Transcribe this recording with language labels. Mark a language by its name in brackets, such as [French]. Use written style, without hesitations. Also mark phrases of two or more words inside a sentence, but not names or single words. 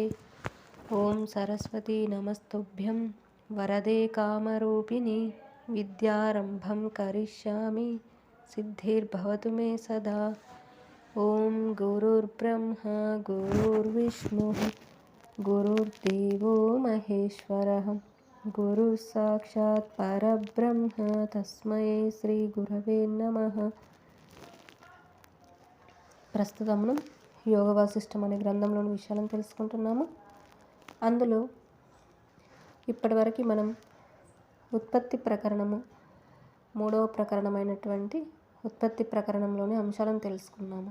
[Sanskrit] ॐ सरस्वती नमस्तुभ्यं वरदे कामरूपिणि विद्यारम्भं करिष्यामि सिद्धिर्भवतु मे सदा। ॐ गुरुर्ब्रह्मा गुरुर्विष्णुः गुरुर्देवो महेश्वरः गुरुः साक्षात् परब्रह्म तस्मै శ్రీ గురవే నమః. [Telugu] ప్రస్తుతం మనం యోగ వాసిష్టం అనే గ్రంథంలోని విషయాలను తెలుసుకుంటున్నాము. అందులో ఇప్పటివరకు మనం ఉత్పత్తి ప్రకరణము 3వ ప్రకరణమైనటువంటి ఉత్పత్తి ప్రకరణంలోని అంశాలను తెలుసుకున్నాము.